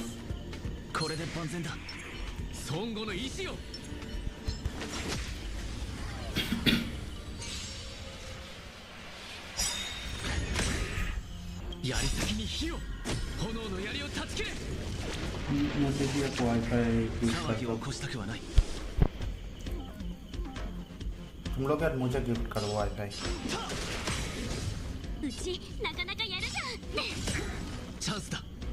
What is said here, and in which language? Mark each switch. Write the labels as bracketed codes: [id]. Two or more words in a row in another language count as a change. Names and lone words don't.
[ja] これで万全だ。孫悟の意志を。槍先に火を。炎の槍を断ち切れ。騒ぎを起こしたくはない。 [hi] तुम लोग यार मुझे गिफ्ट करो वाईफाई [ja] うちなかなかやるじゃん。チャンスだ。